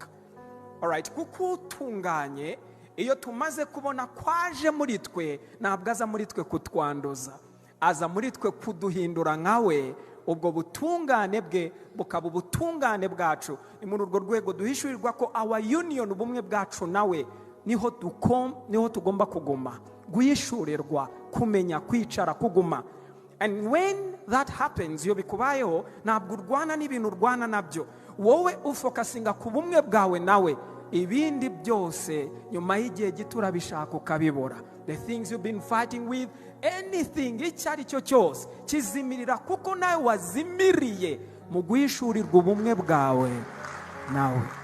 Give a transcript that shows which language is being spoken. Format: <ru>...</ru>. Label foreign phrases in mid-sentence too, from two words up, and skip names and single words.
<rw>Alright, kuko utunganye iyo tumaze kubona kwaje muri twe, ntabwo aza muri twe kutwanduza, aza muri twe kuduhindura nkawe. Ubwo butungane bwe bukaba ubutungane bwacu. Ni muri urwo rwego duhishurirwa ko</rw> <en>our union,</en> <rw>ubumwe bwacu nawe, niho tugomba kuguma, guhishurirwa, kumenya, kwicara, kuguma.</rw> <en>And when that happens,</en> <rw>iyo bikubayeho, ntabwo urwana n'ibintu urwana nabyo. Wowe ufokasinga ku bumwe bwawe nawe, ibindi byose nyuma y'igihe gito urabishaka ukabibura.</rw> <en>The things you've been fighting with,</en> <rw>anything icyo ari cyo cyose kizimirira, kuko nawe wazimiriye mu guhishurirwa ubumwe bwawe nawe.</rw>